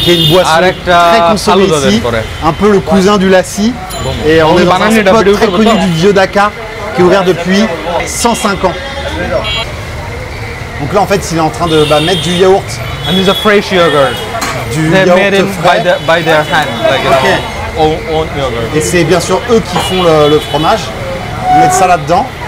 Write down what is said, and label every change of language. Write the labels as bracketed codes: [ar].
[fr] qui est une boisson très consommée ici, un peu le cousin du lassi. Et on est dans un spot très connu du vieux Dakar qui est ouvert depuis 105 ans. Donc là en fait il est en train de mettre du yaourt. [en] And it's a fresh yogurt. [fr] Du [en] They're made [fr] yaourt [en] in [fr] frais. [en] by their hand, like own yogurt. [fr] Et c'est bien sûr eux qui font le fromage. Ils mettent ça là-dedans.